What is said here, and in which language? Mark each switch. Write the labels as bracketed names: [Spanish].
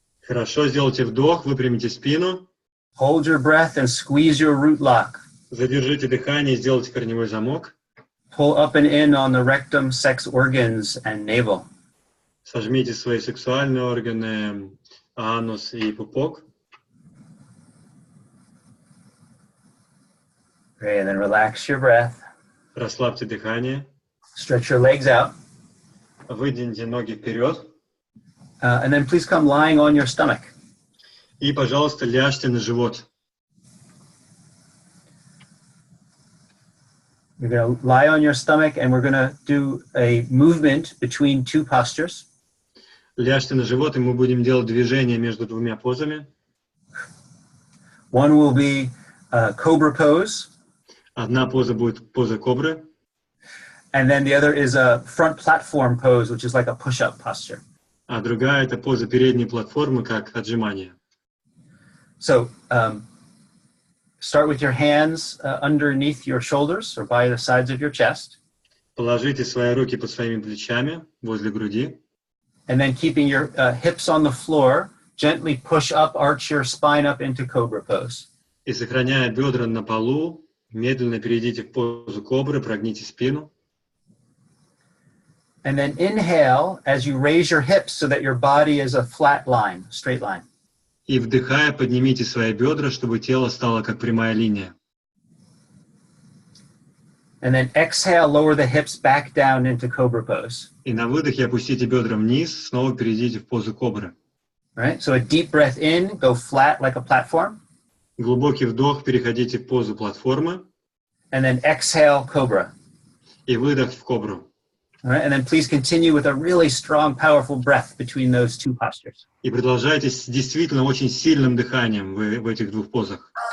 [Russian] Хорошо, сделайте вдох, выпрямите спину. [English] Hold your breath and squeeze your root lock. [Russian] Задержите дыхание и сделайте корневой замок. [English] Pull up and in on the rectum, sex organs, and navel. [Russian] Сожмите свои сексуальные органы, анус и пупок. [English] Great. And then relax your breath. [Russian] Расслабьте дыхание. [English] Stretch your legs out. [Russian] Выдвиньте ноги вперед. [English] And then please come lying on your stomach. [Russian] И, пожалуйста, ляжьте на живот. [English] You're going to lie on your stomach, and we're going to do a movement between 2 postures. [Russian] Ляжьте на живот, и мы будем делать движение между двумя позами. [English] One will be cobra pose, [Russian] Одна поза будет поза кобры, [English] and then the other is a front platform pose, which is like a push-up posture. [Russian] а другая – это поза передней платформы, как отжимание. [English] So start with your hands underneath your shoulders or by the sides of your chest. [Russian] Положите свои руки под своими плечами, возле груди. [English] And then keeping your hips on the floor, gently push up, arch your spine up into cobra pose. [Russian] И, сохраняя бедра на полу, Медленно перейдите в позу кобры, прогните спину. [English] And then inhale as you raise your hips so that your body is a flat line, straight line. [Russian] И вдыхая, поднимите свои бедра, чтобы тело стало как прямая линия. [English] And then exhale, lower the hips back down into cobra pose. [Russian] И на выдохе опустите бедра вниз, снова перейдите в позу кобры. [English] Right? So a deep breath in, go flat like a platform. [Russian] Глубокий вдох, переходите в позу платформы. [English] And then exhale, cobra. [Russian] И выдох в кобру. [English] All right? And then please continue with a really strong, powerful breath between those two postures. [Russian] И продолжайте с действительно очень сильным дыханием в этих двух позах.